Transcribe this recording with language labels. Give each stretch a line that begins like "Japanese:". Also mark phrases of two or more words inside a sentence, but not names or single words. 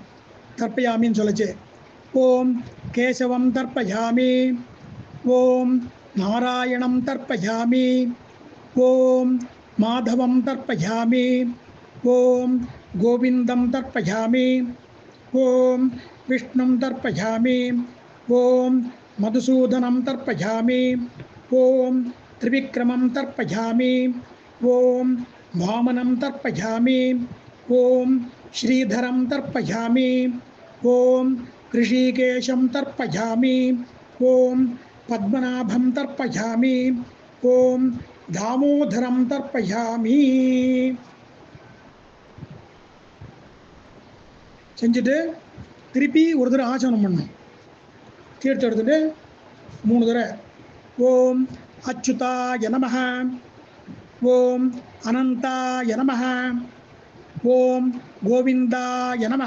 Tamil: தர்ப்பயாமின்னு சொல்லச்சு.
Sanskrit: ॐ केशवं तर्पयामि ॐ नारायणं तर्पयामि ॐ माधवं तर्पयामि ॐ गोविन्दं तर्पयामि ॐ विष्णुं तर्पयामि ॐ मधुसूदनं तर्पयामि, ॐ त्रिविक्रमं तर्पयामि ॐ वामनं तर्पयामि ॐ श्रीधरं तर्पयामि ॐ ऋषिकेशं तर्पयामि ॐ पद्मनाभं तर्पयामि ॐ दामोदरं तर्पयामि
Tamil: செஞ்சுட்டு திருப்பி ஒரு தடவை ஆசனம் பண்ணணும். தீர்த்தம் எடுத்துட்டு 3 தடவை
Sanskrit: ॐ अच्युताय नमः ॐ अनन्ताय नमः ॐ गोविन्दाय नमः.